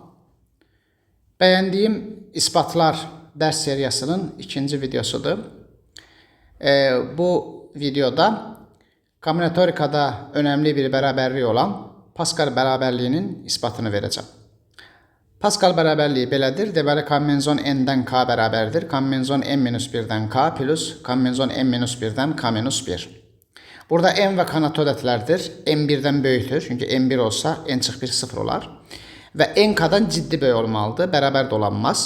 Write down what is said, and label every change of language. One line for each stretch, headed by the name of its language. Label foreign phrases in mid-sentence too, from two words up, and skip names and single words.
Turkish: Beğendiğim ispatlar ders seriyasının ikinci videosudur. Bu videoda kombinatorikada önemli bir beraberliği olan Pascal beraberliğinin ispatını vereceğim.
Azerbaijani: Pascal beraberliği belədir. Deməli, kombinezon n'dən k bərabərdir. Kombinezon n-1'dən k plus kombinezon n-1'dən k-1. Burada n və k nato ədədlərdir. n1'dən böyükdür. Çünki n1 olsa n-1 0 olar. Və n-k'dan ciddi böyük olmalıdır. Bərabər də olanmaz.